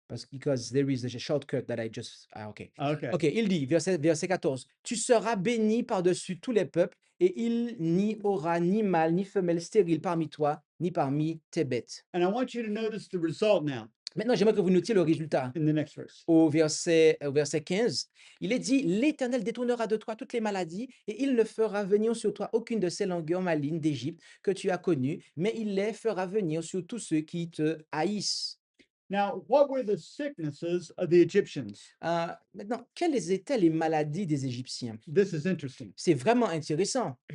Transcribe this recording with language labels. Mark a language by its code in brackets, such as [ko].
[en] Because there is a shortcut that I just. Okay. okay. [fr] Ok, il dit, verset 14, tu seras béni par-dessus tous les peuples, et il n'y aura ni mâle ni femelle stérile parmi toi, ni parmi tes bêtes. [en] And I want you to notice the result now [fr] Maintenant, j'aimerais que vous notiez le résultat. [en] in the next verse. [fr] Au verset 15, il est dit, l'Éternel détournera de toi toutes les maladies, et il ne fera venir sur toi aucune de ces langueurs malignes d'Égypte que tu as connues, mais il les fera venir sur tous ceux qui te haïssent. [en] Now, what were the sicknesses of the Egyptians? [fr] Maintenant, quelles étaient les maladies des Égyptiens? [en] This is interesting. [fr] C'est vraiment intéressant.